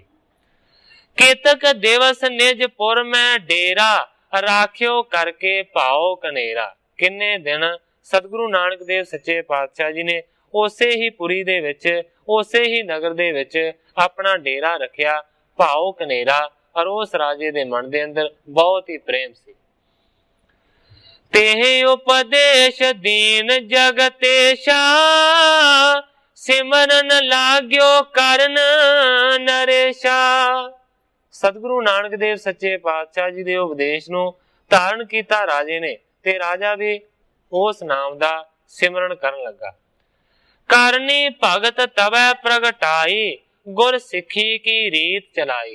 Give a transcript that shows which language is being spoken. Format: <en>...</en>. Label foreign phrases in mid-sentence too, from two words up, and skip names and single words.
<bra>ਕੇਤਕ ਦਿਵਸ ਨਿਜ ਪੁਰ ਮੈਂ ਡੇਰਾ, ਰਾਖਿਓ ਕਰਕੇ ਭਾਓ ਕਨੇਰਾ।</bra> <pa>ਕਿੰਨੇ ਦਿਨ ਸਤਿਗੁਰੂ ਨਾਨਕ ਦੇਵ ਸੱਚੇ ਪਾਤਸ਼ਾਹ ਜੀ ਨੇ ਉਸੇ ਹੀ ਪੁਰੀ ਦੇ ਵਿੱਚ, ਉਸੇ ਹੀ ਨਗਰ ਦੇ ਵਿੱਚ ਆਪਣਾ ਡੇਰਾ ਰੱਖਿਆ, ਭਾਉ ਕਨੇਰਾ ਔਰ ਉਸ ਰਾਜੇ ਦੇ ਮਨ ਦੇ ਅੰਦਰ ਬਹੁਤ ਹੀ ਪ੍ਰੇਮ ਸੀ।</pa> <bra>तेहि उपदेश दीन जगतेशा सिमरन लाग्यो करन नरेशा।</bra> <pa>ਸਤਗੁਰੂ ਨਾਨਕ ਦੇਵ ਸੱਚੇ ਪਾਤਸ਼ਾਹ ਜੀ ਦੇ ਉਪਦੇਸ਼ ਨੂੰ ਧਾਰਨ ਕੀਤਾ ਰਾਜੇ ਨੇ ਤੇ ਰਾਜਾ ਭੀ ਉਸ ਨਾਮ ਦਾ ਸਿਮਰਨ ਕਰਨ ਲੱਗਾ।</pa> <bra>करनी भगत तवै प्रगटाई गुर सिखी की रीत चलाई।</bra>